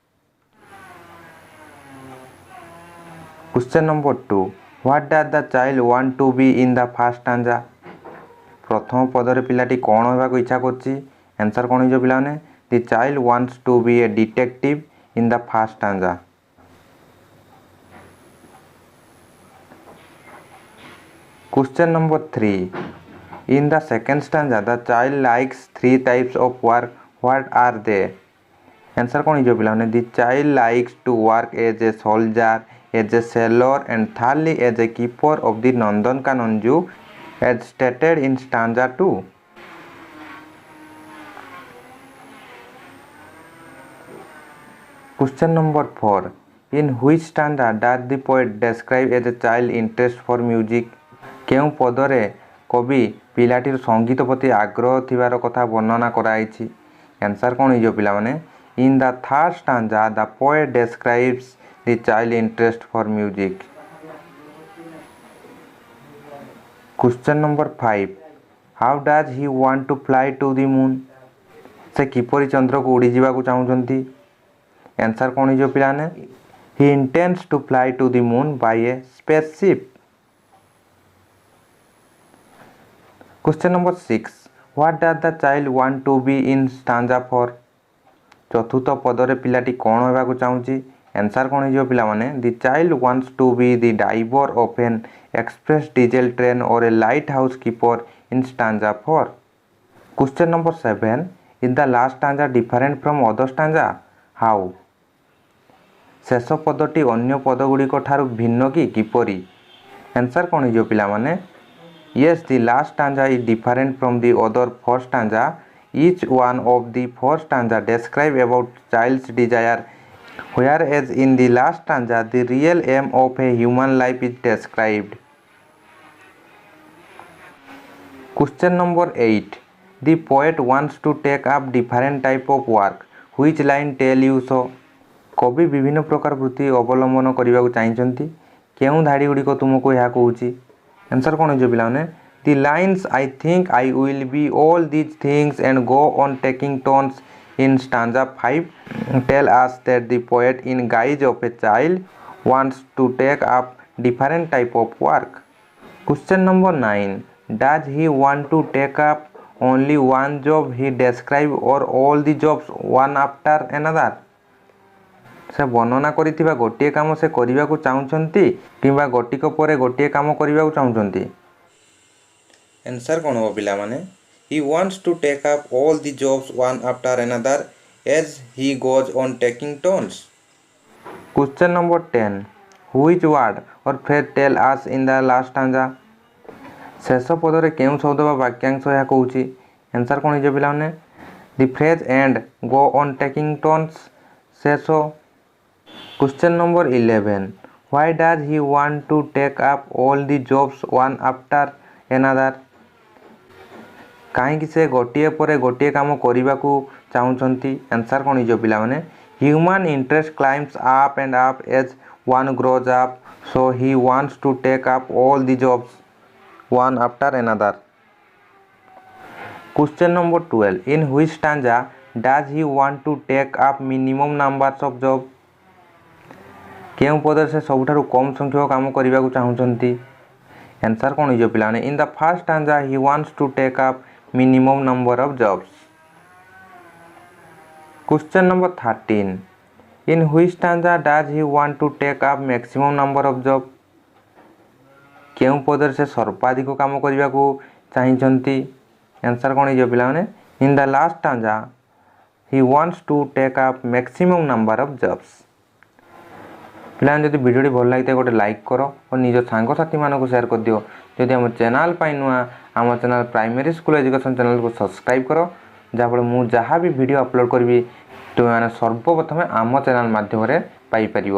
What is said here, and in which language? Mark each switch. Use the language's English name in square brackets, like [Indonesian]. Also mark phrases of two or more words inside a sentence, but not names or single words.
[English] Question number 2, what does the child want to be in the first stanza? [Odia] ପ୍ରଥମ ପଦରେ ପିଲାଟି କ'ଣ ହେବାକୁ ଇଚ୍ଛା କରୁଛି? ଆନ୍ସର୍ କ'ଣ ହେଇଯିବ ପିଲାମାନେ? [English] The child wants to be a detective in the first stanza. Question number 3. In the second stanza, the child likes 3 types of work. What are they? Answer कौन है जो पिलाने? The child likes to work as a soldier, as a sailor, and thirdly as a keeper of the Nandankanan Zoo, as stated in stanza 2. Question number 4. In which stanza does the poet describe as a child interest for music? [Odia] କେଉଁ ପଦରେ କବି ପିଲାଟିର ସଙ୍ଗୀତ ପ୍ରତି ଆଗ୍ରହ ଥିବାର କଥା ବର୍ଣ୍ଣନା କରାଯାଇଛି? ଆନ୍ସର୍ କ'ଣ ହେଇଯିବ ପିଲାମାନେ? [English] In the third stanza the poet describes the child interest for music. Question number 5. How does he want to fly to the moon? [Odia] ସେ କିପରି ଚନ୍ଦ୍ରକୁ ଉଡ଼ିଯିବାକୁ ଚାହୁଁଛନ୍ତି? ଆନ୍ସର୍ କ'ଣ ହେଇଯିବ ପିଲାମାନେ? [English] He intends to fly to the moon by a spaceship. Question number 6. What does the child want to be in stanza 4? [Odia] ଚତୁର୍ଥ ପଦରେ ପିଲାଟି କ'ଣ ହେବାକୁ ଚାହୁଁଛି? ଆନ୍ସର୍ କ'ଣ ହେଇଯିବ ପିଲାମାନେ? [English] The child wants to be the driver of an express diesel train or a light house keeper in stanza 4. Question number 7. Is the last stanza different from other stanza? How? [Odia] ଶେଷ ପଦଟି ଅନ୍ୟ ପଦଗୁଡ଼ିକ ଠାରୁ ଭିନ୍ନ କି କିପରି? ଆନ୍ସର୍ କ'ଣ ହେଇଯିବ ପିଲାମାନେ? [English] Yes, the last stanza is different from the other 4 stanza. Each one of the 4 stanza describe about child's desire, whereas in the last stanza the real aim of a human life is described. Question number 8. The poet wants to take up different type of work. Which line tell you so? [Odia] କବି ବିଭିନ୍ନ ପ୍ରକାର ବୃତ୍ତି ଅବଲମ୍ବନ କରିବାକୁ ଚାହିଁଛନ୍ତି। କେଉଁ ଧାଡ଼ି ଗୁଡ଼ିକ ତୁମକୁ ଏହା କହୁଛି? ଆନ୍ସର୍ କ'ଣ ହେଇଯିବ ପିଲାମାନେ? [English] The lines I think I will be all these things and go on taking turns in stanza 5 tell us that the poet in guise of a child wants to take up different type of work. Question number 9. Does he want to take up only one job he describe or all the jobs one after another? [Odia] ସେ ବର୍ଣ୍ଣନା କରିଥିବା ଗୋଟିଏ କାମ ସେ କରିବାକୁ ଚାହୁଁଛନ୍ତି କିମ୍ବା ଗୋଟିକ ପରେ ଗୋଟିଏ କାମ କରିବାକୁ ଚାହୁଁଛନ୍ତି? ଆନ୍ସର୍ କ'ଣ ହେବ ପିଲାମାନେ? [English] He wants to take up all the jobs one after another as he goes on taking turns. Question number 10. Which word or phrase tell us in the last stanza? [Odia] ଶେଷ ପଦରେ କେଉଁ ଶବ୍ଦ ବା ବାକ୍ୟାଂଶ ଏହା କହୁଛି? ଆନ୍ସର୍ କ'ଣ ହେଇଯିବ ପିଲାମାନେ? [English] The phrase and go on taking turns ଶେଷ। Question number 11. Why does he want to take up all the jobs one after another? [Odia] କାହିଁକି ସେ ଗୋଟିଏ ପରେ ଗୋଟିଏ କାମ କରିବାକୁ ଚାହୁଁଛନ୍ତି? ଆନ୍ସର୍ କ'ଣ ହେଇଯିବ ପିଲାମାନେ? [English] Human interest climbs up and up as one grows up so he wants to take up all the jobs one after another. Question number 12. In which stanza does he want to take up minimum numbers of jobs? [Odia] କେଉଁ ପଦରେ ସେ ସବୁଠାରୁ କମ୍ ସଂଖ୍ୟକ କାମ କରିବାକୁ ଚାହୁଁଛନ୍ତି? ଆନ୍ସର୍ କ'ଣ ହେଇଯିବ ପିଲାମାନେ? [English] In the first stanza he wants to take up minimum number of jobs. Question number 13. In which stanza does he want to take up maximum number of jobs? [Odia] କେଉଁ ପଦରେ ସେ ସର୍ବାଧିକ କାମ କରିବାକୁ ଚାହିଁଛନ୍ତି? ଆନ୍ସର୍ କ'ଣ ହେଇଯିବ ପିଲାମାନେ? [English] In the last stanza he wants to take up maximum number of jobs. [Odia] ପିଲାମାନେ ଯଦି ଭିଡ଼ିଓଟି ଭଲ ଲାଗିଥାଏ ଗୋଟେ ଲାଇକ୍ କର ଓ ନିଜ ସାଙ୍ଗସାଥିମାନଙ୍କୁ ସେୟାର କରିଦିଅ। ଯଦି ଆମ ଚ୍ୟାନେଲ୍ ପାଇଁ ନୂଆ ଆମ ଚ୍ୟାନେଲ୍ ପ୍ରାଇମେରୀ ସ୍କୁଲ ଏଜୁକେସନ୍ ଚ୍ୟାନେଲକୁ ସବସ୍କ୍ରାଇବ୍ କର, ଯାହାଫଳରେ ମୁଁ ଯାହା ବି ଭିଡ଼ିଓ ଅପଲୋଡ଼ କରିବି ତୁମେମାନେ ସର୍ବପ୍ରଥମେ ଆମ ଚ୍ୟାନେଲ୍ ମାଧ୍ୟମରେ ପାଇପାରିବ।